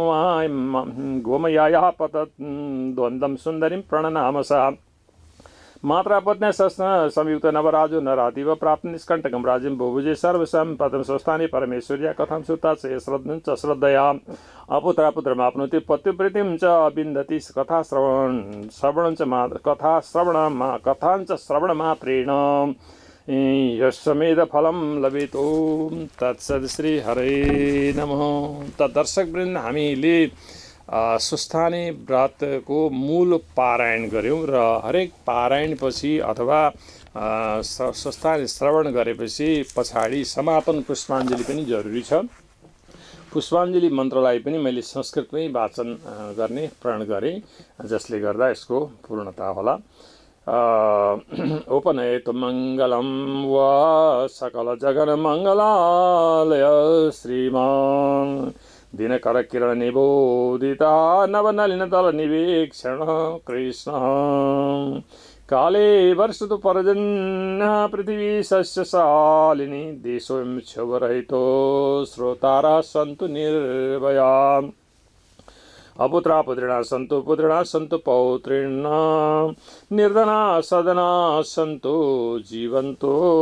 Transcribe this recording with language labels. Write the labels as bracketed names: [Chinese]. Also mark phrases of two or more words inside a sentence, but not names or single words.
[Sanskrit] गोमयायाः पतत् द्वन्द्वं सुन्दरीं प्रणनामसा मात्रा पत्न्या संयुक्त नवराजो नरातिव प्राप्त निष्कण्टकं राज्यं बुभुजे सर्वसम्पदं स्वस्थाने परमेश्वर्या कथां श्रुता च श्रद्धया अपुत्रा पुत्रमाप्नोति पत्युप्रीतिं च विन्दति कथाश्रवणं च श्रवणमात्रेण यस्समेधफलं लभेतो तत्सत् श्री हरे नमः। [Nepali] त दर्शकवृन्द, हामीले स्वस्थानी व्रतको मूल पारायण गऱ्यौँ र हरेक पारायणपछि अथवा स्वस्थानी श्रवण गरेपछि पछाडि समापन पुष्पाञ्जली पनि जरुरी छ। पुष्पाञ्जली मन्त्रलाई पनि मैले संस्कृतमै वाचन गर्ने प्रण गरेँ, जसले गर्दा यसको पूर्णता होला। [Sanskrit] उपनयतु मङ्गलं वा सकल जगन मङ्गलालय श्रीमान् दिनकर किरण निबोधिता नवनलिनदल निवेक्षण कृष्ण काले वर्षतु पर्जन्य पृथ्वी सस्यशालिनी देशोऽयं क्षोभरहितो श्रोतारः सन्तु निर्भया अपुत्रा पुत्रिणा सन्तु पौत्रिणा निर्धना सदना सन्तु जीवन्तो